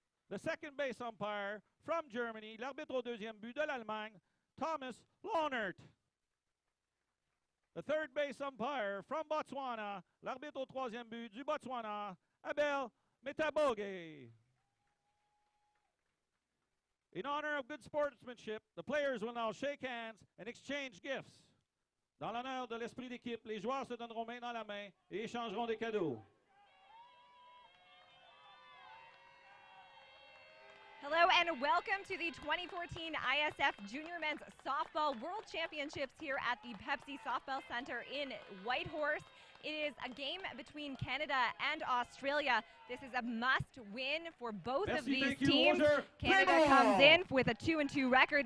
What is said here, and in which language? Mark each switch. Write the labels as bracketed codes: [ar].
[en] The second base umpire from Germany, [fr] l'arbitre au deuxième but de l'Allemagne, [en] Thomas Lohnert. The third base umpire from Botswana, [fr] l'arbitre au troisième but du Botswana, [en] Abel Metaboge. In honor of good sportsmanship, the players will now shake hands and exchange gifts. [fr] Dans l'honneur de l'esprit d'équipe, les joueurs se donneront main dans la main et échangeront des cadeaux. [en] Hello and welcome to the 2014 ISF Junior Men's Softball World Championships here at the Pepsi Softball Center in Whitehorse. It is a game between Canada and Australia. This is a must-win for both of these teams. Canada comes in with a 2-2 record.